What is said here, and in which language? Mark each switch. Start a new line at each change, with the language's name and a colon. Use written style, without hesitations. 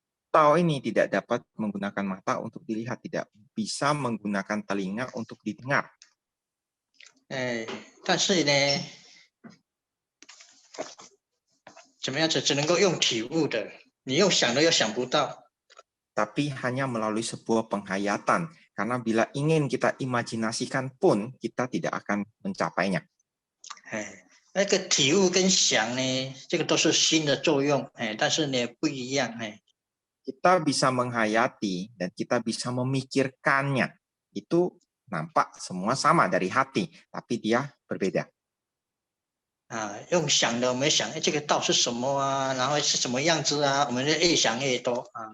Indonesian: Tao ini tidak dapat menggunakan mata untuk dilihat, tidak bisa menggunakan telinga untuk didengar.
Chinese: 但是呢，怎么样子只能够用体悟的，你用想的又想不到。
Indonesian: Tapi hanya melalui sebuah penghayatan, karena bila ingin kita imajinasikan pun kita tidak akan mencapainya.
Chinese: 那个体悟跟想呢，这个都是心的作用，但是呢不一样。
Indonesian: Kita bisa menghayati dan kita bisa memikirkannya. Itu nampak semua sama dari hati, tapi dia berbeda.
Chinese: 用想的我们想，这个道是什么然后是什么样子我们就越想越多。